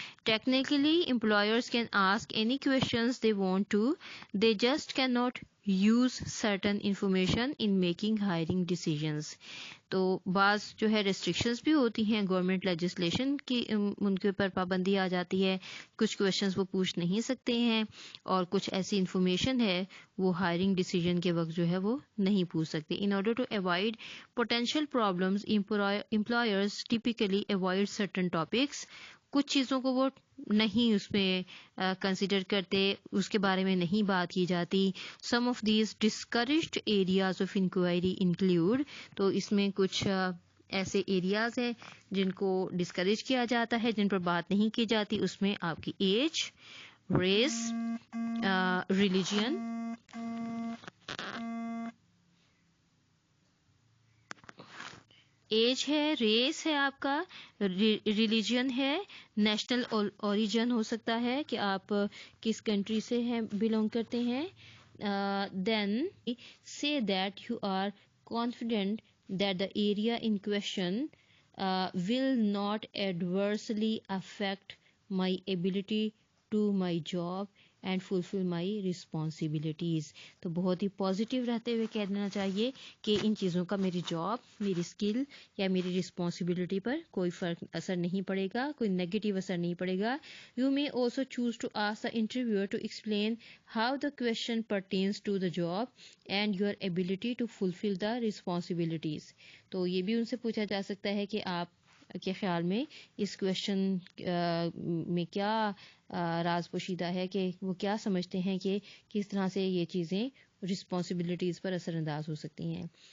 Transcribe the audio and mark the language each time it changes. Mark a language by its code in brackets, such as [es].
[en] Technically, employers can ask any questions they want to. They just cannot use certain information in making hiring decisions. [ur] تو بعض جو ہے restrictions بھی ہوتی ہیں گورنمنٹ لیجسلیشن کی ان کے اوپر پابندی آ جاتی ہے. کچھ کویشچنز وہ پوچھ نہیں سکتے ہیں اور کچھ ایسی انفارمیشن ہے وہ ہائرنگ ڈیسیجن کے وقت جو ہے وہ نہیں پوچھ سکتے. [en] In order to avoid potential problems employers typically avoid certain topics. [ur] کچھ چیزوں کو وہ نہیں اس میں کنسیڈر کرتے اس کے بارے میں نہیں بات کی جاتی. [en] Some of these discouraged areas of inquiry include. [ur] تو اس میں کچھ ایسے ایریاز ہیں جن کو ڈسکریج کیا جاتا ہے جن پر بات نہیں کی جاتی. اس میں آپ کی ایج ریس ریلیجین ایج ہے ریس ہے آپ کا ریلیجن ہے نیشنل اوریجن ہو سکتا ہے کہ آپ کس کنٹری سے ہیں بلونگ کرتے ہیں. [en] Then say that you are confident that the area in question will not adversely affect my ability to my job and fulfill my responsibilities. [ur] تو بہت ہی پازیٹیو رہتے ہوئے کہنا چاہیے کہ ان چیزوں کا میری جاب میری اسکل یا میری رسپانسبلٹی پر کوئی فرق اثر نہیں پڑے گا کوئی نیگیٹو اثر نہیں پڑے گا. [en] You may also choose to ask the interviewer to explain how the question pertains to the job and your ability to fulfill the responsibilities. [ur] تو یہ بھی ان سے پوچھا جا سکتا ہے کہ آپ کے خیال میں اس کویشچن میں کیا راز پوشیدہ ہے کہ وہ کیا سمجھتے ہیں کہ کس طرح سے یہ چیزیں رسپانسبلٹیز پر اثر انداز ہو سکتی ہیں.